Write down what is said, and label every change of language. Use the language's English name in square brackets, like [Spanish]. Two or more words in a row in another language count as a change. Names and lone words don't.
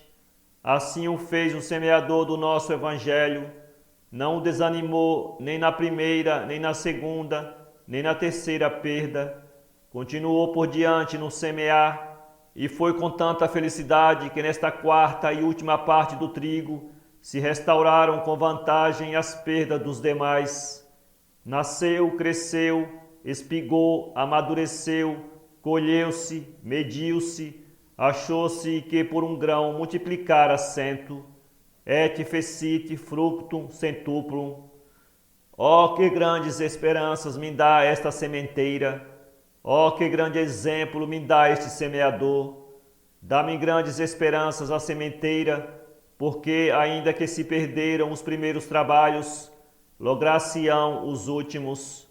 [Portuguese] Assim o fez o semeador do nosso evangelho, não o desanimou nem na primeira, nem na segunda, nem na terceira perda, continuou por diante no semear, e foi com tanta felicidade que nesta quarta e última parte do trigo se restauraram com vantagem as perdas dos demais. Nasceu, cresceu, espigou, amadureceu, colheu-se, mediu-se, achou-se que por um grão multiplicara 100, [Latin] et fecit fructum centuplum. [Portuguese] Oh, que grandes esperanças me dá esta sementeira! Oh, que grande exemplo me dá este semeador! Dá-me grandes esperanças a sementeira, porque ainda que se perderam os primeiros trabalhos, lograr-se-ão os últimos.